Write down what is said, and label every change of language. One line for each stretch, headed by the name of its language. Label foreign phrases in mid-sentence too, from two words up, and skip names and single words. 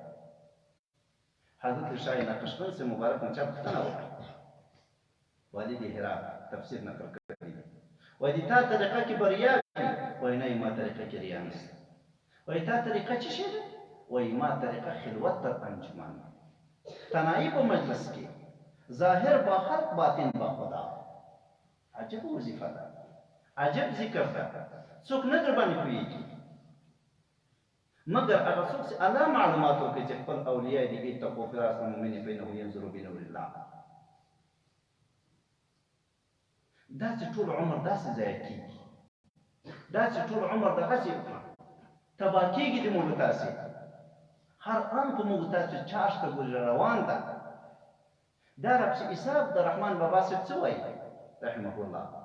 Pashto: حضرت شاه نقشبند سے مبارک نه چا پوښتنه وکړه، والي د هرات تفسیر نقل کړی دی، وایي د تا طریقه کې بریا وي؟ وایي نه ما طریقه کې ریا نشته. وایي تا طریقه څه شی ده؟ وایي ما طریقه خلوت تر انجمن، تنهایي په مجلس کې،
Persian: ظاهر با خلق باطن با خدا.
Pashto: عجب وظیفه ده، عجب ذکر ده، څوک نه در باندې پوهېږي مګر هغه څوک چې الله معلومات ورکوي چې خپل اولیاء دي
Arabic: اتقوا فراس المؤمن فانه ينظر بنور الله.
Pashto: دا چې ټول عمر داسې ضایع کېږي، دا چې ټول عمر دغسې تباه کېږي د موږ تاسې، هر آن په موږ تاسې چارج ته ګوري روان ده. دا رقص حساب د رحمان بابا صاحب څه وایي رحمه الله؟